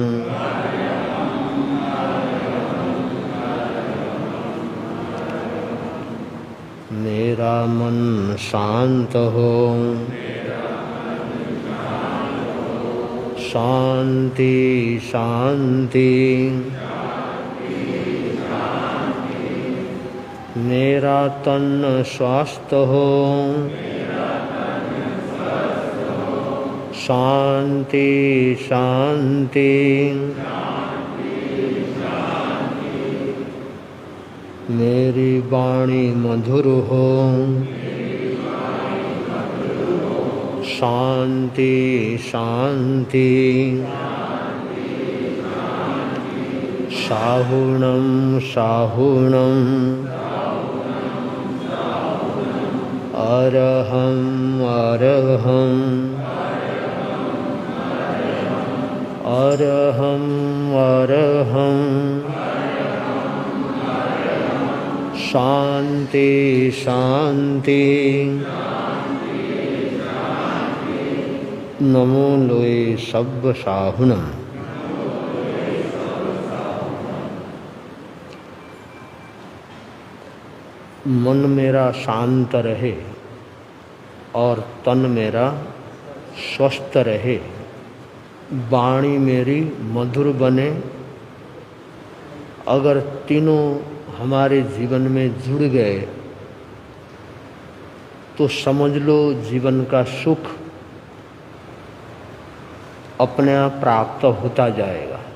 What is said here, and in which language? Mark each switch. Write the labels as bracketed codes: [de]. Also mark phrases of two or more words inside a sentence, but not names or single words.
[hi] मेरा मन शांत हो शांति शांति मेरा तन स्वस्थ हो शांति शांति मेरी वाणी मधुर हो शांति शांति [pra] साहुणं साहुणं अरहं अरहं अरहं अरहं [hi] शांति शांति [pra] नमो लोये सब्ब साहुणं [hi] मन मेरा शांत रहे और तन मेरा स्वस्थ रहे, वाणी मेरी मधुर बने। अगर तीनों हमारे जीवन में जुड़ गए तो समझ लो जीवन का सुख अपने आप प्राप्त होता जाएगा।